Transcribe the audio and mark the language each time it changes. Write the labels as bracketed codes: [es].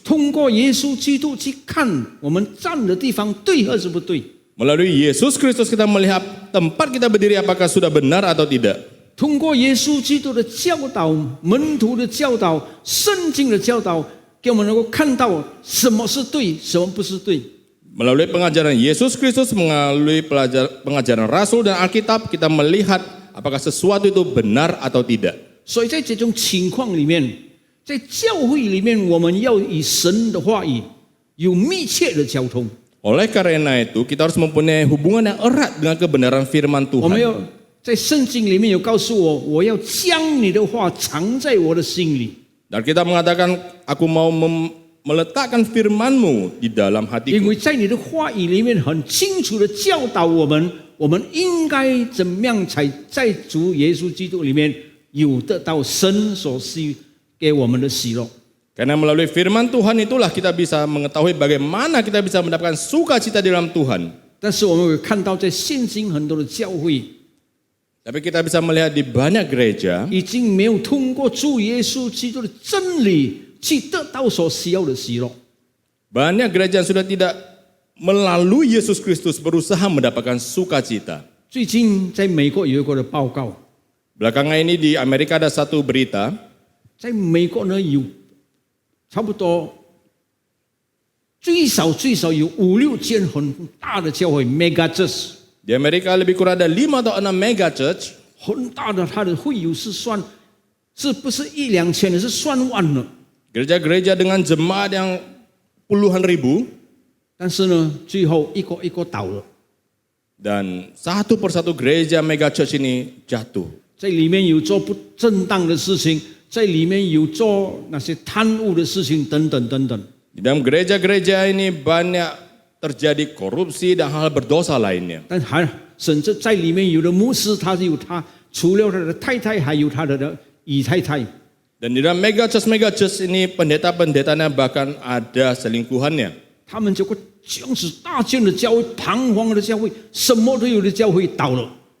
[zh] 通过耶稣基督去看我们站的地方对还是不对。 [id] Melalui Yesus Kristus kita melihat tempat kita berdiri apakah sudah benar atau tidak. [zh] 通过耶稣基督的教导、门徒的教导、圣经的教导，给我们能够看到什么是对，什么不是对。 [id] Melalui pengajaran Yesus Kristus, melalui pengajaran Rasul dan Alkitab, kita melihat apakah sesuatu itu benar atau tidak. [zh] 所以在这种情况里面，在教会里面，我们要与神的话语有密切的交通。 [id] Oleh karena itu, kita harus mempunyai hubungan yang erat dengan kebenaran firman [zh] 我们要在圣经里面有告诉我，我要将你的话藏在我的心里， [id] Dan kita mengatakan, aku mau meletakkan firman-Mu di dalam [zh] 因 [id] hatiku. [zh] 为在你的话语里面很清楚的教导我们，我们应该怎么样才在主耶稣基督里面有得到神所赐给我们的喜乐。 [id] Karena melalui firman Tuhan itulah kita bisa mengetahui bagaimana kita bisa mendapatkan sukacita di dalam Tuhan. [zh] 但是我们会看到，在现今很多的教会 [id] Tapi kita bisa melihat di banyak gereja [zh] 已经没有通过主耶稣基督的真理去得到所需要的喜乐。 [id] banyak gereja yang sudah tidak melalui Yesus Kristus berusaha mendapatkan sukacita. [zh] 最近在美国有一个的报告， [id] Belakangan ini di Amerika ada satu berita, [zh] 在美国呢有差不多最少有5-6间很大的教会 mega church， [id] di Amerika lebih kurang ada 5 atau 6 mega church [zh] 很大的，它的会友是不是1-2千的，是算万的。 [id] gereja-gereja dengan jemaat yang puluhan ribu, [zh] 但是呢，最后一个倒了， [id] dan satu persatu gereja mega church ini jatuh. [zh] 在里面有做不正当的事情，在里面有做那些贪污的事情等等等等。 [id] Di dalam gereja-gereja ini banyak terjadi korupsi dan hal berdosa lainnya. [zh] 但甚至在里面有的牧师，他除了他的太太，还有他的姨太太。 [id] Dan di dalam mega church ini pendeta-pendetanya bahkan ada selingkuhannya. [zh] 他们这个这样子大建的教会、彷徨的教会、什么都有的教会倒了。